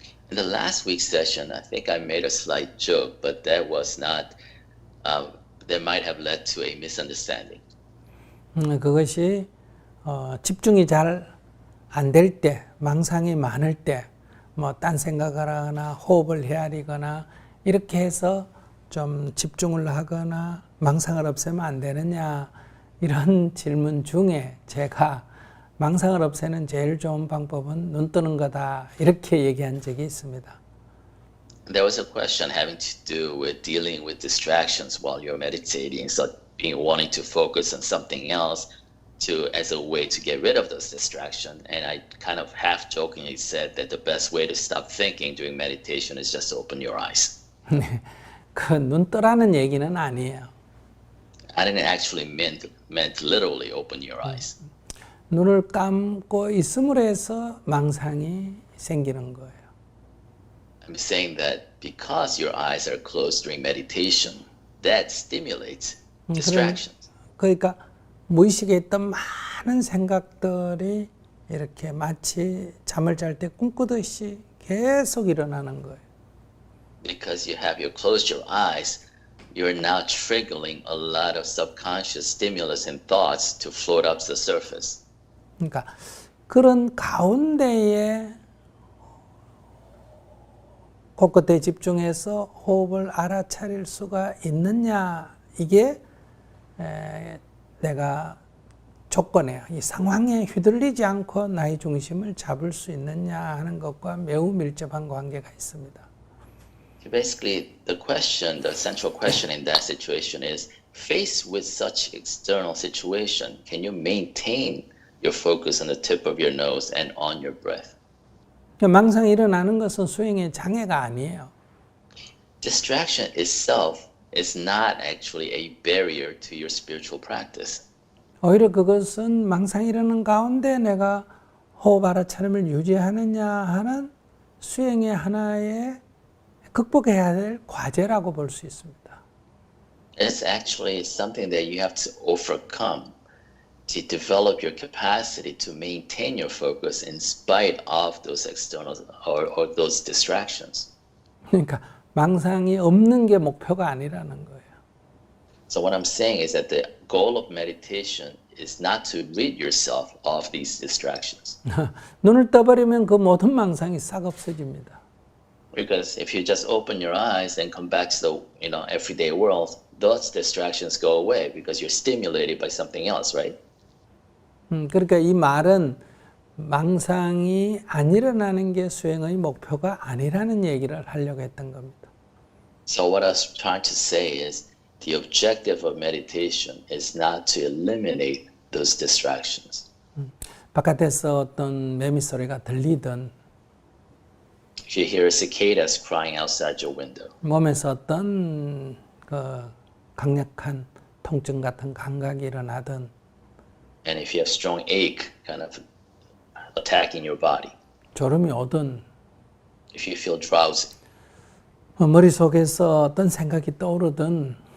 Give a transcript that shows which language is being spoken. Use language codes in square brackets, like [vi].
[en] In the last week's session, I think I made a slight joke, but that was not, that might have led to a misunderstanding. [ko] 그것이 집중이 잘 안 될 때, 망상이 많을 때, 뭐 딴 생각을 하거나 호흡을 헤아리거나 이렇게 해서 좀 집중을 하거나 망상을 없애면 안 되느냐 이런 질문 중에 제가 망상을 없애는 제일 좋은 방법은 눈 뜨는 거다 이렇게 얘기한 적이 있습니다. [en] There was a question having to do with dealing with distractions while you're meditating, so wanting to focus on something else as a way to get rid of those distractions. And I kind of half jokingly said that the best way to stop thinking during meditation is just to open your eyes. [ko] 그 눈 뜨라는 얘기는 아니에요. [en] I didn't actually meant literally open your eyes. [ko] 눈을 감고 있음으로 해서 망상이 생기는 거예요. [en] I'm saying that because your eyes are closed during meditation, that stimulates distractions. [ko] 그러니까 무의식에 있던 많은 생각들이 이렇게 마치 잠을 잘 때 꿈꾸듯이 계속 일어나는 거예요. [en] Because you have closed your eyes, you're now triggering a lot of subconscious stimulus and thoughts to float up to the surface. [ko] 그러니까 그런 가운데에 곳곳에 집중해서 호흡을 알아차릴 수가 있느냐 이게 내가 조건이에요. 이 상황에 휘둘리지 않고 나의 중심을 잡을 수 있느냐 하는 것과 매우 밀접한 관계가 있습니다. [en] Basically, the central question in that situation is, faced with such external situation, can you maintain your focus on the tip of your nose and on your breath? [ko] 망상이 일어나는 것은 수행의 장애가 아니에요. [en] Distraction itself is not actually a barrier to your spiritual practice. [ko] 오히려 그것은 망상이 일어나는 가운데 내가 호흡 알아차림을 유지하느냐 하는 수행의 하나의 극복해야 될 과제라고 볼 수 있습니다. [en] It's actually something that you have to overcome to develop your capacity to maintain your focus in spite of those external or those distractions. [ko] 그러니까 망상이 없는 게 목표가 아니라는 거예요. [en] So what I'm saying is that the goal of meditation is not to rid yourself of these distractions. [ko] 눈을 떠버리면 그 모든 망상이 싹 없어집니다. [en] Because if you just open your eyes and come back to the everyday world, those distractions go away because you're stimulated by something else, right? [ko] 그러니까 이 말은 망상이 안 일어나는 게 수행의 목표가 아니라는 얘기를 하려고 했던 겁니다. [en] So what I was trying to say is the objective of meditation is not to eliminate those distractions. [ko] 바깥에서 어떤 매미 소리가 들리든 [en] If you hear cicadas crying outside your window, [ko] 몸에서 어떤 그 강력한 통증 같은 감각이 일어나든 [en] and if you have strong ache kind of attacking your body, [ko] 졸음이 오든 [en] if you feel drowsy, [ko] 머릿속에서 어떤 생각이 떠오르든